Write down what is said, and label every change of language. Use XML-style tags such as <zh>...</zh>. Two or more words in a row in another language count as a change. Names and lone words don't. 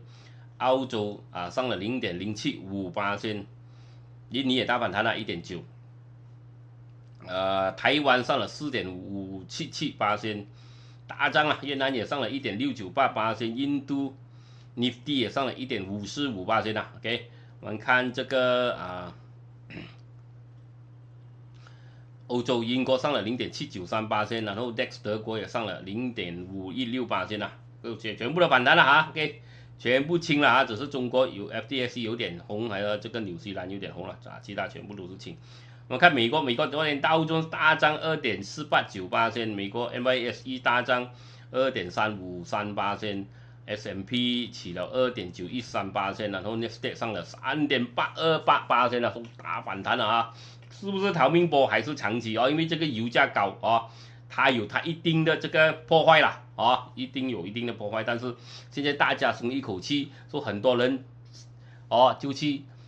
<zh>澳洲上了0.075%，印尼也大反彈了1.9%，台灣上了4.577%，大漲了，越南也上了1.698%，印度 Nifty 也上了1.545%啦 ，OK， 我們看這個歐洲英國上了0.793%，然後 DAX 德國也上了0.516%啦，全部都反彈了OK。全部清了只是中國有 FTSE 有點紅，還有這個紐西蘭有點紅了其他全部都是清。我們看美國昨天道瓊斯大漲2.489%，美國 NYSE 大漲2.353%， S&P 起了2.913%，然後 Nasdaq 上了3.828%了，大反彈了是不是逃命波還是長期因為這個油價高它有它一定的這個破壞了一定有一定的破壞，但是現在大家鬆一口氣，說很多人就去</zh>